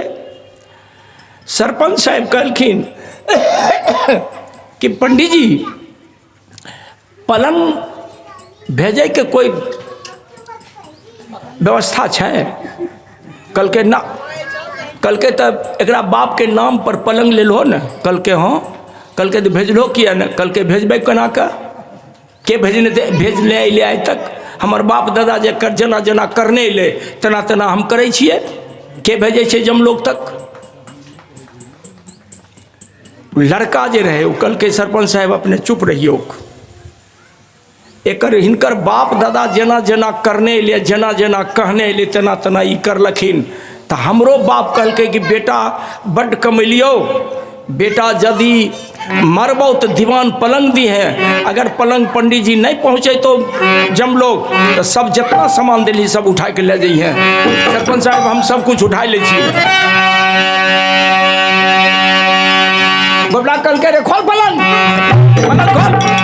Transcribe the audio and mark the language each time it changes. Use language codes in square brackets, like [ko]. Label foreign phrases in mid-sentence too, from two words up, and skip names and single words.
[mai] सरपंच साहब कहलखिन कि पंडित जी पलंग भेजे के कोई व्यवस्था है? कल के ना, कल के तब एकरा बाप के नाम पर पलंग ले लो न। कल के हाँ, कल के तो भेजलो किया न। कल के भेजबे केना के भेजने भेजले अले आज तक। हमर बाप दादा जे जेना जेना करने ले तेना तेना हम करै छियै। के भेजै छै जमलोक तक? लड़का जे रहे ओ कहलकै सरपंच साहब अपने चुप रहियो, एकर हिनकर बाप दादा जेना जेना करने एलिए, जेना जेना कहने एलिए तेना तेना ई करलखिन। तो हमरो बाप कहलकै कि बेटा बड्ड कमेलियो, बेटा यदि मरबो तो दीवान पलंग दी है, अगर पलंग पंडित जी नहीं पहुँचे तो जमलोक तो सब जितना सामान दिली सब उठा के ले जाइ हैं। सरपंच साहब हम सब कुछ उठा ले छिए। बबला कहलकै रे खोल पलंग, पलंग खोल।